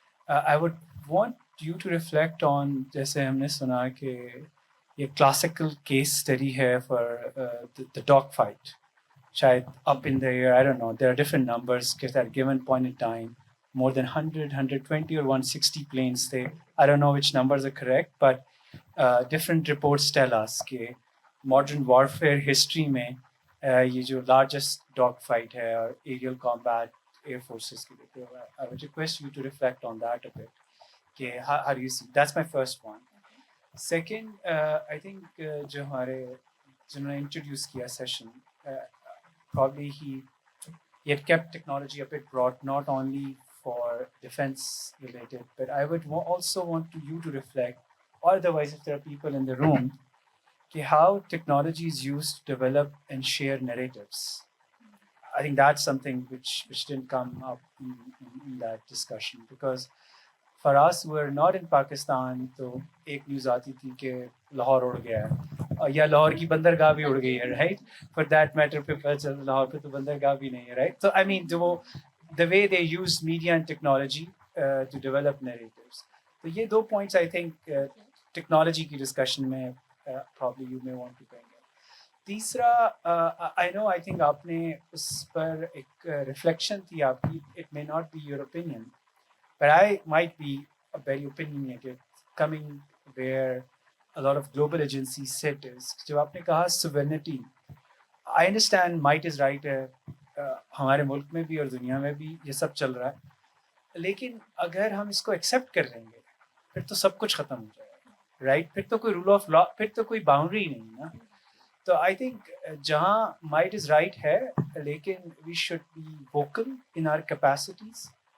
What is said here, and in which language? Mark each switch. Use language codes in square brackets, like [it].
[en] I would want you to reflect on, [ur] جیسے ہم نے سنا کہ یہ [en] classical case study ہے for the dog fight. شاید up in the air, I don't know, there are different numbers because at a given point in time, more than 100, 120 or 160 planes tھے. I don't know which numbers are correct, but different reports tell us [ur] کہ modern warfare history میں یہ جو largest dog fight ہے اور aerial combat year forces کے لیے. [en] I would request you to reflect on that a bit کہ how do you see. That's my first one. Second, I think [ur] جو ہمارے جنہوں نے انٹروڈیوس کیا session, [en] probably he had kept technology a bit broad, not only for defense related, but I would also want you to reflect, or otherwise if there are people in the room, how technology is used to develop and share narratives. I think that's something which didn't come up in that discussion, because for us who are not in Pakistan, [ur] تو ایک news آتی تھی کہ لاہور اڑ گیا ہے, یا لاہور کی بندرگاہ بھی اڑ گئی ہے, رائٹ, فار دیٹ میٹر پہ لاہور پہ تو بندرگاہ بھی نہیں ہے, رائٹ. تو آئی مین جو وہ [en] the way they use media and technology to develop narratives. [ur] تو یہ [en] 2 points I think technology کی discussion میں probably you may want to bring in. تیسرا, I know I think [ur] آپ نے اس پر ایک ریفلیکشن تھی آپ کی, [en] it may not be your opinion, but I might be very opinionated coming where a lot of global agencies sit, is [ur] جب آپ نے کہا [en] sovereignty. I understand might is right [ur] ہے, ہمارے ملک میں بھی اور دنیا میں بھی یہ سب چل رہا ہے, لیکن اگر ہم اس کو ایکسیپٹ کر لیں گے پھر تو سب کچھ ختم ہو جائے گا, رائٹ. پھر تو کوئی رول آف لا, پھر تو کوئی باؤنڈری نہیں نا. [en] تو I think [ur] جہاں مائٹ از رائٹ ہے, لیکن [en] We should be vocal in our capacities.